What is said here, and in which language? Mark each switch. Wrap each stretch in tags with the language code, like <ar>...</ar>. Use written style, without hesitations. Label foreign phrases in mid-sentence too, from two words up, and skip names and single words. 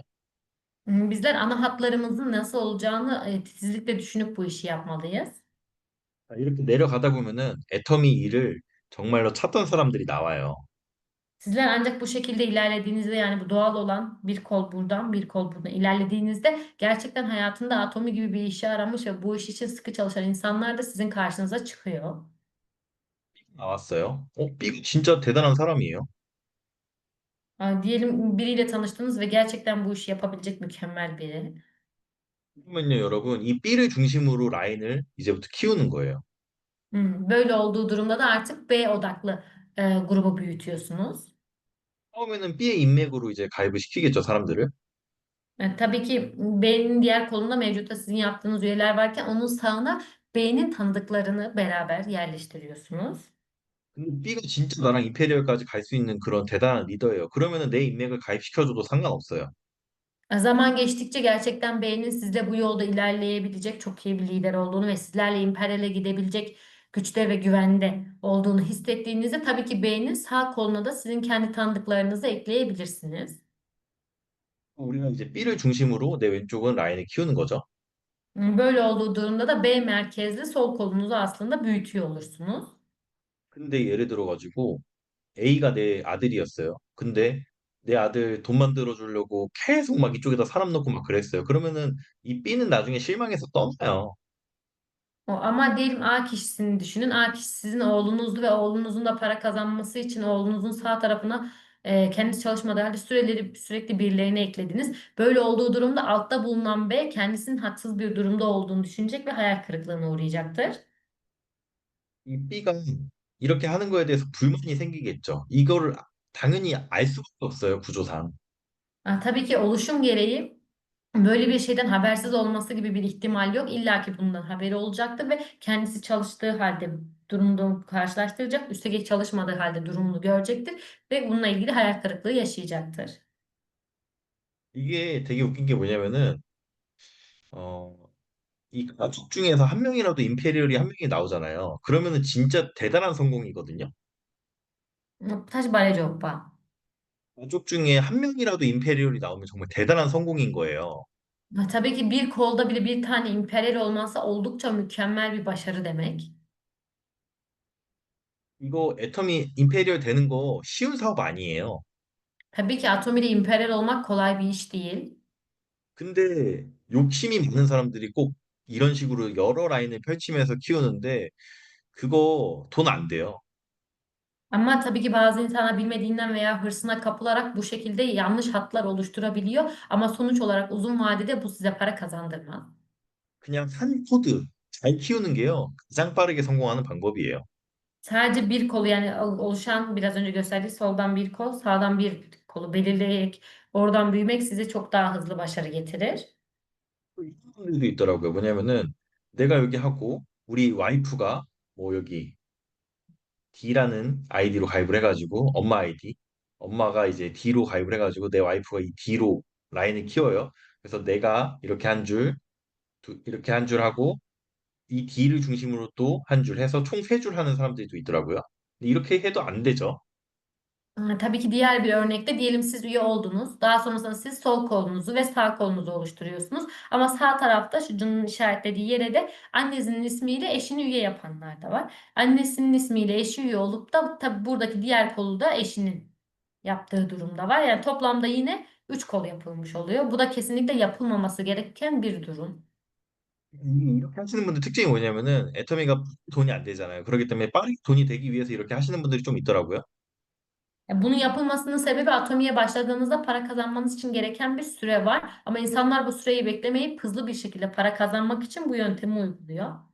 <tr>Bizler ana hatlarımızın nasıl olacağını titizlikle düşünüp bu işi yapmalıyız.</tr> <ko>이렇게 내려가다 보면은 애터미 일을 정말로 찾던 사람들이 나와요.</ko> <tr>Sizler ancak bu şekilde ilerlediğinizde yani bu doğal olan bir kol buradan bir kol buradan ilerlediğinizde gerçekten hayatında atomi gibi bir işe aramış ve bu iş için sıkı çalışan insanlar da sizin karşınıza çıkıyor.</tr> <ko>나왔어요. 삐 진짜 대단한 사람이에요.</ko> <tr>Diyelim biriyle tanıştınız ve gerçekten bu işi yapabilecek mükemmel biri.</tr> <ko>그러면요, 여러분, 이 B를 중심으로 라인을 이제부터 키우는 거예요.</ko> <tr>Böyle olduğu durumda da artık B odaklı grubu büyütüyorsunuz.</tr> <ko>처음에는 B의 인맥으로 이제 가입을 시키겠죠, 사람들을.</ko> <tr>Tabii ki B'nin diğer kolunda mevcutta sizin yaptığınız üyeler varken onun sağına B'nin tanıdıklarını beraber yerleştiriyorsunuz.</tr> <ko>근데 B가 진짜 나랑 이페리얼까지 갈 수 있는 그런 대단한 리더예요. 그러면은 내 인맥을 가입시켜줘도 상관없어요.</ko> <tr>Zaman geçtikçe gerçekten beynin sizle bu yolda ilerleyebilecek çok iyi bir lider olduğunu ve sizlerle İmperial'e gidebilecek güçte ve güvende olduğunu hissettiğinizde tabii ki beynin sağ koluna da sizin kendi tanıdıklarınızı ekleyebilirsiniz.</tr> <ko>우리가 이제 B를 중심으로 내 왼쪽은 라인을 키우는 거죠.</ko> <tr>Böyle olduğu durumda da B merkezli sol kolunuzu aslında büyütüyor olursunuz.</tr> <ko>근데 예를 들어가지고 A가 내 아들이었어요. 근데 내 아들 돈 만들어 주려고 계속 막 이쪽에다 사람 넣고 막 그랬어요. 그러면은 이 B는 나중에 실망해서 떠나요.</ko> <tr>Ama diyelim A kişisini düşünün. A kişi sizin oğlunuzdu ve oğlunuzun da para kazanması için oğlunuzun sağ tarafına kendisi çalışmadığı halde sürekli birilerini eklediniz. Böyle olduğu durumda altta bulunan B kendisinin haksız bir durumda olduğunu düşünecek ve hayal kırıklığına uğrayacaktır.</tr> <ko>이 B가 이렇게 하는 거에 대해서 불만이 생기겠죠. 이거를 당연히 알 수밖에 없어요, 구조상.</ko> <tr>Tabii ki oluşum gereği böyle bir şeyden habersiz olması gibi bir ihtimal yok. İlla ki bundan haberi olacaktır ve kendisi çalıştığı halde durumunu karşılaştıracak. Üstelik çalışmadığı halde durumunu görecektir ve bununla ilgili hayal kırıklığı yaşayacaktır.</tr> <ko>이게 되게 웃긴 게 뭐냐면은 어, 이 가족 중에서 한 명이라도 임페리얼이 한 명이 나오잖아요. 그러면은 진짜 대단한 성공이거든요. 사실 말해줘, 오빠. 가족 중에 한 명이라도 임페리얼이 나오면 정말 대단한 성공인 거예요.</ko> <tr>Tabii ki bir kolda bile bir tane imperyal olması oldukça mükemmel bir başarı demek.</tr> <ko>이거 애텀이 임페리얼 되는 거 쉬운 사업 아니에요.</ko> <tr>Tabii ki Atomi'de imperyal olmak kolay bir iş değil.</tr> <ko>근데 욕심이 많은 사람들이 꼭 이런 식으로 여러 라인을 펼치면서 키우는데 그거 돈 안 돼요.</ko> <tr>Ama tabii ki bazı insanlar bilmediğinden veya hırsına kapılarak bu şekilde yanlış hatlar oluşturabiliyor. Ama sonuç olarak uzun vadede bu size para kazandırmaz.</tr> <ko>그냥 한 코드 잘 키우는 게요. 가장 빠르게 성공하는 방법이에요.</ko> <tr>Sadece bir kolu yani oluşan biraz önce gösterdiği soldan bir kol, sağdan bir kolu belirleyerek oradan büyümek size çok daha hızlı başarı getirir.</tr> <ko>또 이런 분들도 있더라고요. 뭐냐면은 내가 여기 하고 우리 와이프가 뭐 여기 D라는 아이디로 가입을 해가지고 엄마 아이디 엄마가 이제 D로 가입을 해가지고 내 와이프가 이 D로 라인을 키워요. 그래서 내가 이렇게 한 줄, 이렇게 한 줄 하고 이 D를 중심으로 또 한 줄 해서 총 세 줄 하는 사람들이 또 있더라고요. 근데 이렇게 해도 안 되죠.</ko> <tr>Tabii ki diğer bir örnekte diyelim siz üye oldunuz. Daha sonrasında siz sol kolunuzu ve sağ kolunuzu oluşturuyorsunuz. Ama sağ tarafta şu canın işaretlediği yere de annesinin ismiyle eşini üye yapanlar da var. Annesinin ismiyle eşi üye olup da tabii buradaki diğer kolu da eşinin yaptığı durumda var. Yani toplamda yine 3 kol yapılmış oluyor. Bu da kesinlikle yapılmaması gereken bir durum.</tr> <ko>이렇게 하시는 분들 특징이 뭐냐면은 애터미가 돈이 안 되잖아요. 그렇기 때문에 빠르게 돈이 되기 위해서 이렇게 하시는 분들이 좀 있더라고요.</ko> <tr>Bunun yapılmasının sebebi atomiye başladığınızda para kazanmanız için gereken bir süre var. Ama insanlar bu süreyi beklemeyip hızlı bir şekilde para kazanmak için bu yöntemi uyguluyor.</tr>